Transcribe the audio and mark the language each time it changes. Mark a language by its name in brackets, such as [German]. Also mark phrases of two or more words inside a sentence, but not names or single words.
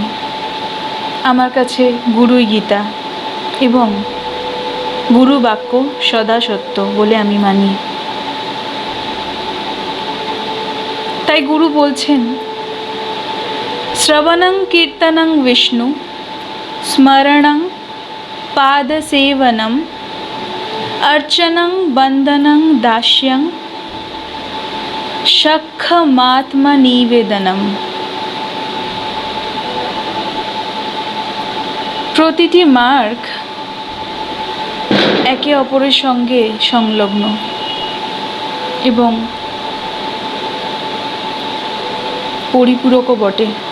[Bangla] আমার কাছে গুরুই গীতা এবং গুরু বাক্য সদা সত্য বলে আমি মানি। তাই গুরু বলছেন, [Sanskrit] শ্রবণং কীর্তনং বিষ্ণু স্মরণং পাদসেবনম अर्चनं बंधनं दास्यं সক্ষমাত্মনিবেদনম। [Bangla] প্রতিটি মার্গ একে অপরের সঙ্গে সংলগ্ন এবং পরিপূরকও বটে।